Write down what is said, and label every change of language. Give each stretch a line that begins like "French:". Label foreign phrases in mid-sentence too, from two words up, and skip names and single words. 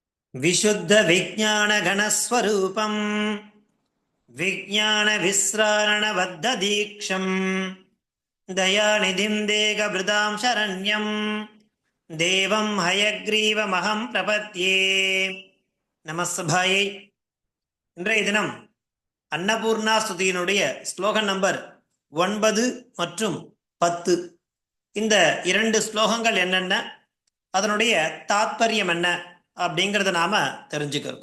Sanskrit: विशुद्ध विज्ञान गणस्वरूपं विज्ञान विस्रारण बद्ध दीक्षं दयानिधिं देहभृतां शरण्यं देवं हयग्रीवमहं प्रपद्ये நமஸ்தபாயை.
Tamil: இன்றைய தினம் அன்னபூர்ணா ஸ்துதியினுடைய ஸ்லோகன் நம்பர் 9 மற்றும் 10. இந்த 2 ஸ்லோகங்கள் என்னென்ன, அதனுடைய தாத்பரியம் என்ன அப்படிங்கிறத நாம தெரிஞ்சுக்கிறோம்.